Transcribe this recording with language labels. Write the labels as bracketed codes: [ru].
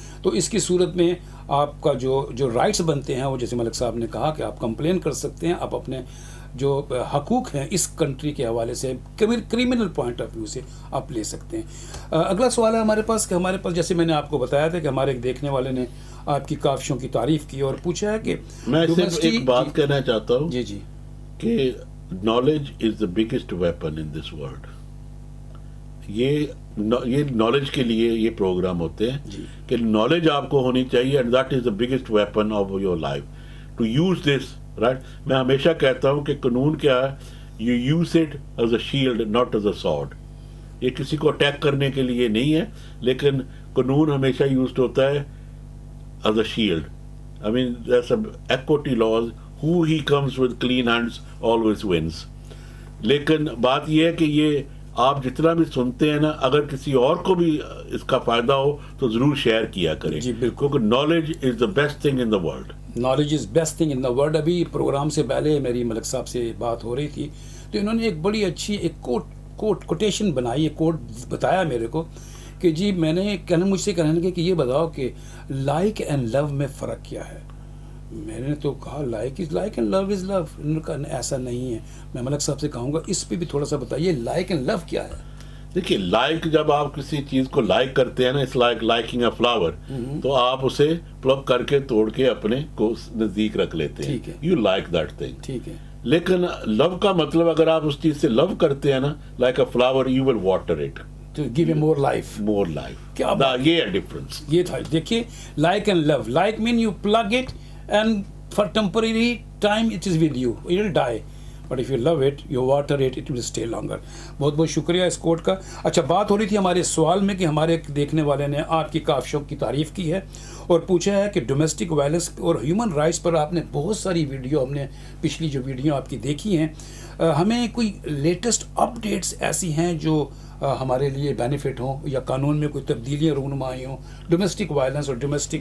[ur] تو اس کی صورت میں آپ کا جو رائٹس بنتے ہیں وہ جیسے ملک صاحب نے کہا کہ آپ کمپلین کر سکتے ہیں, آپ اپنے جو حقوق ہیں اس کنٹری کے حوالے سے کریمنل پوائنٹ آف ویو سے آپ لے سکتے ہیں. اگلا سوال ہے ہمارے پاس کہ ہمارے پاس جیسے میں نے آپ کو بتایا تھا کہ ہمارے ایک دیکھنے والے نے آپ کی کاوشوں کی تعریف کی اور پوچھا ہے کہ میں صرف ایک بات کہنا چاہتا ہوں جی [en] کہ knowledge is the biggest weapon in this world. [ur] یہ نالج کے لیے یہ پروگرام ہوتے ہیں کہ نالج آپ کو ہونی چاہیے [en] And that is the biggest weapon of your life to use this right. [ur] میں ہمیشہ کہتا ہوں کہ قانون کیا ہے [en] You use it as a shield not as a sword. [ur] یہ کسی کو اٹیک کرنے کے لیے نہیں ہے لیکن قانون ہمیشہ یوزڈ ہوتا ہے [en] As a shield. I mean that's equity laws who he comes with clean hands always wins. [ur] لیکن بات یہ ہے کہ یہ آپ جتنا بھی سنتے ہیں نا اگر کسی اور کو بھی اس کا فائدہ ہو تو ضرور شیئر کیا کریں. جی بالکل. [en] کیونکہ knowledge is the best thing in the world. Knowledge is best thing in the world. [ur] ابھی پروگرام سے پہلے میری ملک صاحب سے بات ہو رہی تھی تو انہوں نے ایک بڑی اچھی ایک کوٹیشن بنائی, ایک کوٹ بتایا میرے کو کہ جی میں نے مجھ سے کہنے لگے کہ یہ بتاؤ کہ لائک اینڈ لو میں فرق کیا ہے. میں نے تو کہا [en] Like is like and love is love. [ur] انہوں نے کہا ایسا نہیں ہے. میں ملک صاحب سے کہوں گا اس پہ بھی تھوڑا سا بتائیے لائک اینڈ لو کیا ہے. دیکھیے لائک جب آپ کسی چیز کو لائک کرتے ہیں نا [en] it's like liking a flower [ur] تو آپ اسے پلک کر کے توڑ کے اپنے کو نزدیک رکھ لیتے ہیں. [en] You like that thing. [ur] ٹھیک ہے. لیکن لو کا مطلب اگر آپ اس چیز سے لو کرتے ہیں نا [en] Like a flower you will water it to give him more life. more life. [ur] کیا یہ ہے ڈفرنس. یہ تھا دیکھیے like and love. [en] Like mean you plug it and for temporary time it is with you, it will die, but if you love it, you water it, it will stay longer. [ur] بہت بہت شکریہ اس کوٹ کا. اچھا بات ہو رہی تھی ہمارے سوال میں کہ ہمارے ایک دیکھنے والے نے آپ کی کاوشوں کی تعریف کی ہے اور پوچھا ہے کہ ڈومیسٹک وائلنس اور ہیومن رائٹس پر آپ نے بہت ساری ویڈیو ہم نے پچھلی جو ویڈیو آپ کی دیکھی ہیں ہمیں کوئی لیٹسٹ اپڈیٹس ایسی ہیں جو ہمارے لیے بینیفٹ ہوں یا قانون میں کوئی تبدیلیاں رونمائی ہوں ڈومیسٹک وائلنس اور ڈومیسٹک.